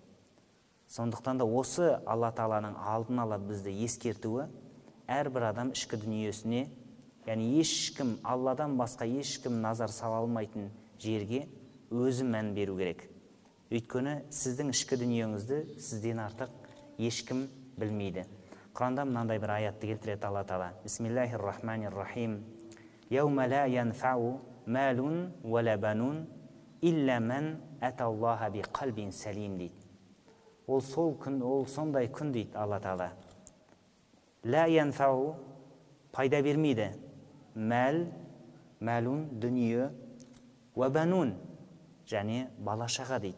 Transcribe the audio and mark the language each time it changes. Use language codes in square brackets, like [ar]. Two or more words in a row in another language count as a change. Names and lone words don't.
[kk] Сондықтан да осы Алла тағаланың алдын ала бізді ескертуі, әрбір адам ішкі дүниесіне, яғни ешкім, Алладан басқа ешкім назар сала алмайтын жерге өзі мән беру керек. Өйткені сіздің ішкі дүниеңізді сізден артық ешкім білмейді. Құранда мынандай бір аятты келтіреді Алла тағала: [ar] «بسم الله الرحمن الرحيم. يوم لا ينفع مال ولا بنون إلا من أتى الله بقلب سليم. [kk] Ол сол күн, ол сондай күн дейді Алла тағала. [ar] لا ينفع, [kk] пайда бермейді. Мәлун, дүние, [ar] وبنون, [kk] және балашаға дейді.